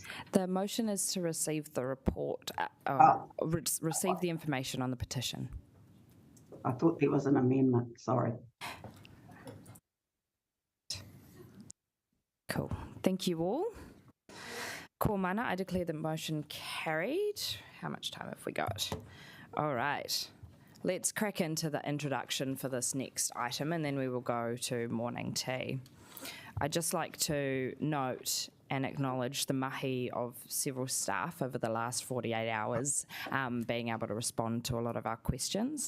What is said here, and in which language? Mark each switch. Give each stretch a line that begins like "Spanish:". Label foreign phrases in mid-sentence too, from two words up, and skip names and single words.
English: The motion is to receive the report, receive the information on the petition. I thought there was an amendment, sorry. Cool. Thank you all.
Māori: Ko mana,
English: I declare the motion carried. How much time have we got? All right. Let's crack into the introduction for this next item, and then we will go to morning tea. I'd just like to note and acknowledge the mahi of several staff over the last 48 hours, being able to respond to a lot of our questions.